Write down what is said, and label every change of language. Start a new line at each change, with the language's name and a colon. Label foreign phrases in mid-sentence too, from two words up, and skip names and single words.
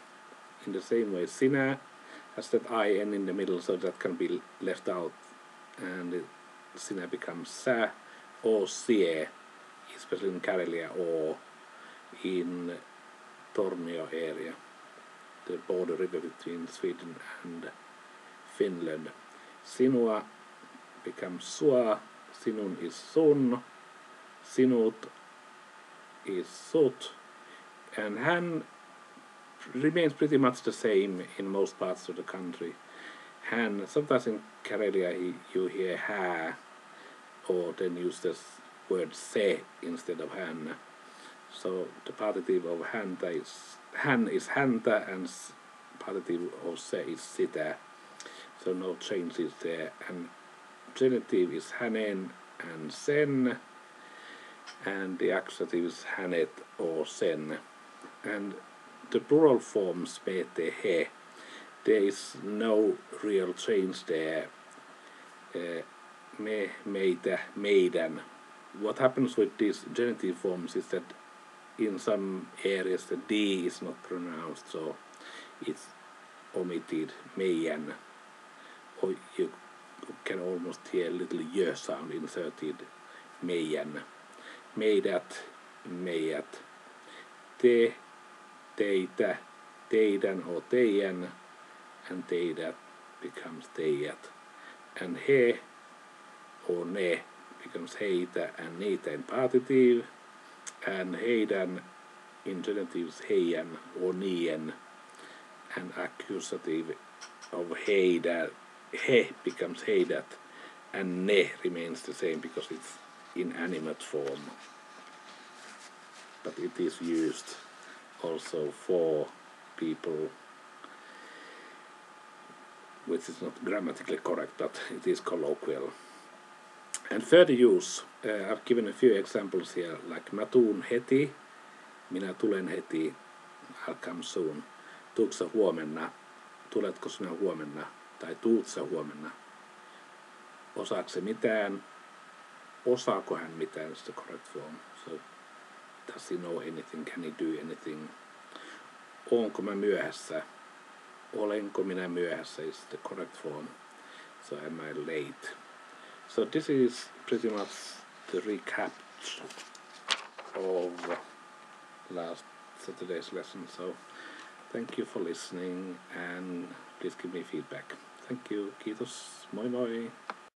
English: In the same way, sinä has that I-N in the middle, so that can be left out, and sinä becomes sä or sie, especially in Karelia or in Tornio area, the border river between Sweden and Finland. Sinua becomes sua, sinun is sun, sinut is sut, and hän remains pretty much the same in most parts of the country. Hän, sometimes in Karelia you hear hää, or then use the word se instead of hän. So the partitive of häntä is hän is häntä, and partitive of se is sitä. So no changes there. And genitive is hänen and sen, and the accusative is hänet or sen. And the plural forms
Finnish: mete he,
English: there is no real change there.
Finnish: Me, meitä, meidän.
English: What happens with these genitive forms is that in some areas the D is not pronounced, so it's omitted, meidän. Or you can almost hear a little y sound inserted meidän.
Finnish: Meidät, meidät. Te, teitä, teidän or teidän, and teidät becomes teidät.
English: And he or ne becomes heitä and niitä in partitive, and heidän in genitives heidän or nien, and accusative of
Finnish: heidät, he
English: becomes heidät, and ne remains the same because it's inanimate form. But it is used also for people, which is not grammatically correct, but it is colloquial. And further use, I've given a few examples here, like
Finnish: mä tuun heti, minä tulen heti,
English: I'll come soon.
Finnish: Tuutko sä huomenna, tuletko sinä huomenna, tai tuut sä huomenna. Osaako se mitään, osaako hän mitään,
English: is the correct form. So, does he know anything, can he do anything.
Finnish: Onko mä myöhässä, olenko minä myöhässä
English: is the correct form. So am I late. So this is pretty much the recap of last Saturday's lesson. So thank you for listening and please give me feedback. Thank you.
Finnish: Kiitos. Moi moi.